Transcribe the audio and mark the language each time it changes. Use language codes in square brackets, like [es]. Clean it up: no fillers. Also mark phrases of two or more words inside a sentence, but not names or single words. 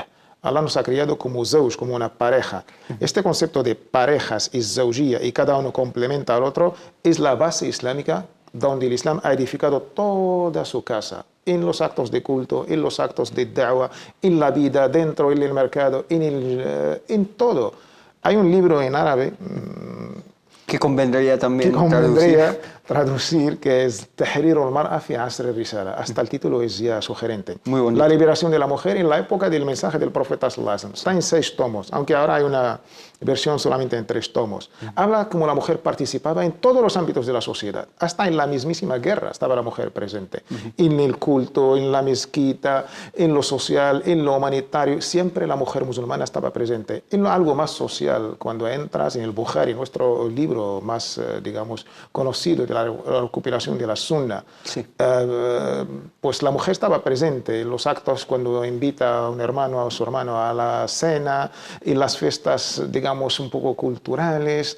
[es] Allah nos ha creado como zawj, como una pareja. Este concepto de parejas y zawjiyya, y cada uno complementa al otro, es la base islámica donde el Islam ha edificado toda su casa, en los actos de culto, en los actos de da'wah, en la vida, dentro del mercado, en todo. Hay un libro en árabe que convendría también traducir, que es Tahrir al-Mar'a fi Asr al-Risala. Hasta el título es ya sugerente. Muy bonito. La liberación de la mujer en la época del mensaje del profeta [ar] صلى الله عليه وسلم. [es] Está en 6 tomos, aunque ahora hay una versión solamente en 3 tomos. Habla como la mujer participaba en todos los ámbitos de la sociedad. Hasta en la mismísima guerra estaba la mujer presente. En el culto, en la mezquita, en lo social, en lo humanitario. Siempre la mujer musulmana estaba presente. En algo más social, cuando entras en el Bukhari, nuestro libro más, digamos, conocido de la recopilación de la Sunna, pues la mujer estaba presente en los actos cuando invita a un hermano o a su hermano a la cena, en las fiestas, digamos, un poco culturales.